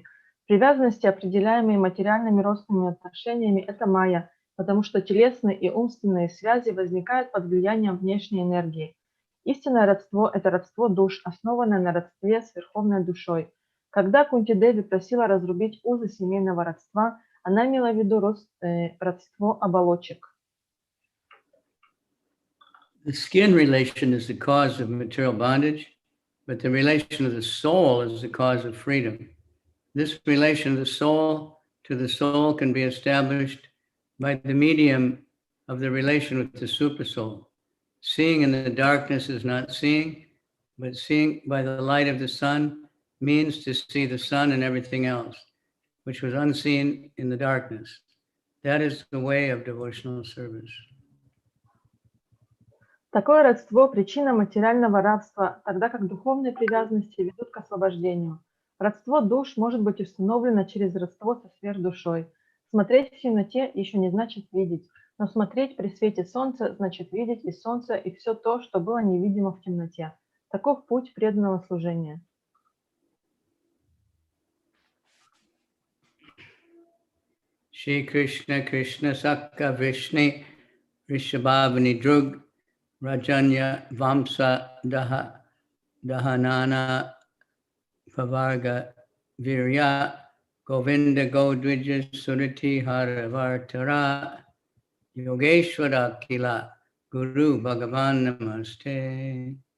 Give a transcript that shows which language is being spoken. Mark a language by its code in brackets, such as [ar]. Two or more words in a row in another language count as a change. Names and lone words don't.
[ru] Привязанности, определяемые материальными родственными отношениями, это майя, потому что телесные и умственные связи возникают под влиянием внешней энергии. Истинное родство – это родство душ, основанное на родстве с Верховной Душой. Когда Кунти-деви просила разрубить узы семейного родства, она имела в виду родство оболочек. [en] The skin relation is the cause of material bondage, but the relation of the soul is the cause of freedom. This relation of the soul to the soul can be established by the medium of the relation with the supersoul. Seeing in the darkness is not seeing, but seeing by the light of the sun means to see the sun and everything else, which was unseen in the darkness. That is the way of devotional service. [ru] Такое родство – причина материального рабства, тогда как духовные привязанности ведут к освобождению. Родство душ может быть установлено через родство со сверхдушой. Смотреть в темноте еще не значит видеть, но смотреть при свете солнца значит видеть и солнце, и все то, что было невидимо в темноте. Таков путь преданного служения. [sa] श्री कृष्ण कृष्ण सख वृष्णि ऋषभावनि ध्रुग् राजन्य वंश दहनान पवर्ग वीर्य गोविन्द गोद्विज सुरार्ति हरावतार योगेश्वर अखिल गुरो भगवन् नमस्ते.